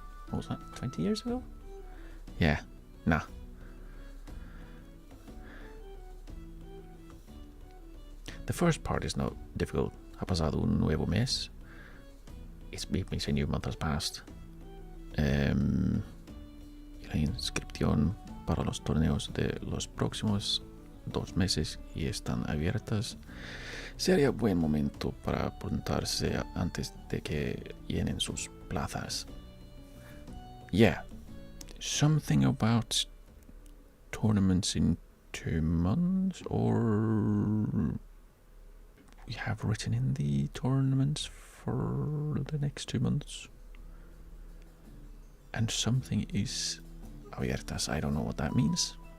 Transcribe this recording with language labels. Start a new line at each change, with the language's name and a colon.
English: What was that? 20 years ago? Yeah. Nah. The first part is not difficult.
Spanish: Ha pasado un nuevo mes.
English: It means a new month has passed.
Spanish: La inscripción para los torneos de los próximos 2 meses y están abiertas. Sería buen momento para apuntarse antes de que llenen sus plazas.
English: Yeah. Something about tournaments in 2 months, or we have written in the tournaments for the next 2 months. And something is abiertas. I don't know what that means.